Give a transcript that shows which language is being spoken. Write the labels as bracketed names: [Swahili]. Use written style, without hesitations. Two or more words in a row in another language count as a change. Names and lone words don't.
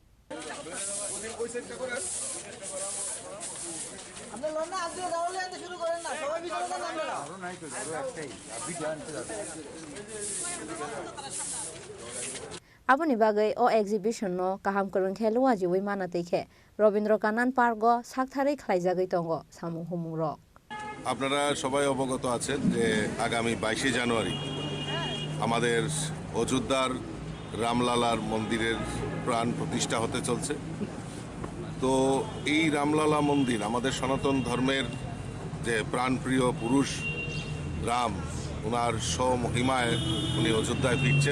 [Kok Borok] Aboni bagai o exhibition no kaham karun khelu aji wi mana teikhe রবীন্দ্র কানন পার্ক সাকথারে খাইজাগৈ তঙ্গ সামুং হুমুং রক। [Bangla] আপনারা সবাই অবগত আছেন যে আগামী 22শে জানুয়ারি আমাদের অযোধ্যার রামলালার মন্দিরের প্রাণ প্রতিষ্ঠা হতে চলছে। তো এই রামলালা মন্দির আমাদের সনাতন ধর্মের যে প্রাণপ্রিয় পুরুষ রাম, ওনার স্বমহিমায় উনি অযোধ্যায় ফিরছেন।